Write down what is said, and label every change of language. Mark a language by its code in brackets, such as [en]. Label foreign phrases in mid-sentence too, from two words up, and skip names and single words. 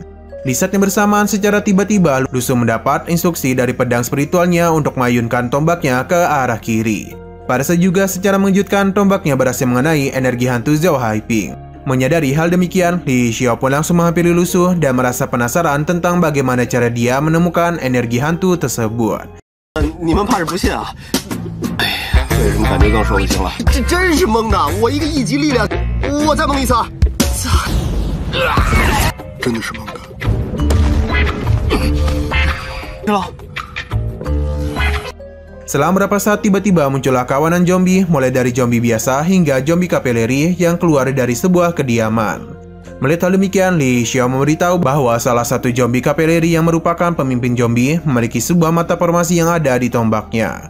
[id] Di saat yang bersamaan, secara tiba-tiba Lu Su mendapat instruksi dari pedang spiritualnya untuk mengayunkan tombaknya ke arah kiri. Pada saat juga, secara mengejutkan, tombaknya berhasil mengenai energi hantu Zhao Haifeng. Menyadari hal demikian, Li Xiao pun langsung menghampiri Lu Su dan merasa penasaran tentang bagaimana cara dia menemukan energi hantu tersebut. [zh] 为什么感觉更说不清了？这真是蒙的！我一个1级力量，我再蒙一次，真的是蒙的。去了。 [id] Selang beberapa saat, tiba-tiba muncullah kawanan zombie, mulai dari zombie biasa hingga zombie kapeleri yang keluar dari sebuah kediaman. Melihat hal demikian, Li Xiao memberitahu bahwa salah satu zombie kapeleri yang merupakan pemimpin zombie memiliki sebuah mata formasi yang ada di tombaknya.